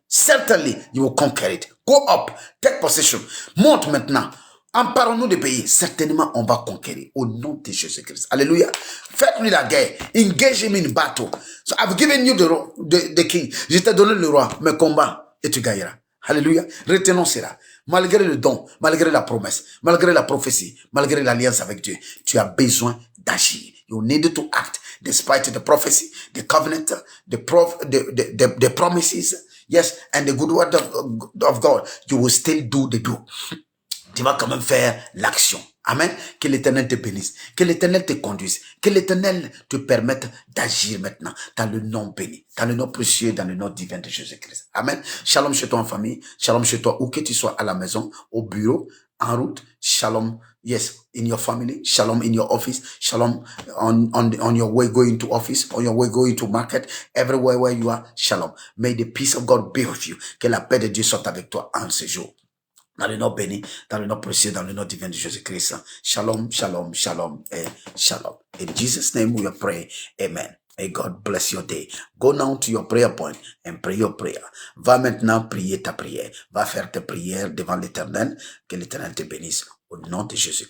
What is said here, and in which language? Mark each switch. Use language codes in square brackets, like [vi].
[en] Certainly, you will conquer it. Go up, take possession. [fr] Monte maintenant. Emparons-nous des pays. Certainement, on va conquérir. Au nom de Jésus-Christ. Alléluia. Faites-lui la guerre. [en] Engage him in battle. So I've given you the king. [fr] Je t'ai donné le roi. Mais combat et tu gagneras. Alléluia. Retenons cela. Malgré le don, malgré la promesse, malgré la prophétie, malgré l'alliance avec Dieu, tu as besoin d'agir. [en] You need to act despite the prophecy, the covenant, the promises. Yes, and the good word of God, you will still do the do. [fr] Tu vas quand même faire l'action. Amen. Que l'Éternel te bénisse. Que l'Éternel te conduise. Que l'Éternel te permette d'agir maintenant dans le nom béni, dans le nom précieux, dans le nom divin de Jésus-Christ. Amen. Shalom chez toi en famille. Shalom chez toi où que tu sois, à la maison, au bureau, en route. [en] Shalom. Yes, in your family. Shalom in your office. Shalom on your way going to office, on your way going to market, everywhere where you are. Shalom. May the peace of God be with you. [fr] Que la paix de Dieu soit avec toi en ce jour. Dans le nom béni, dans le nom précieux, dans le nom divin de Jésus-Christ. [en] Shalom, shalom, shalom, et shalom. In Jesus' name we pray. Amen. May God bless your day. Go now to your prayer point and pray your prayer. [fr] Va maintenant prier ta prière. Va faire tes prières devant l'Éternel. Que l'Éternel te bénisse. Au nom de Jésus-Christ.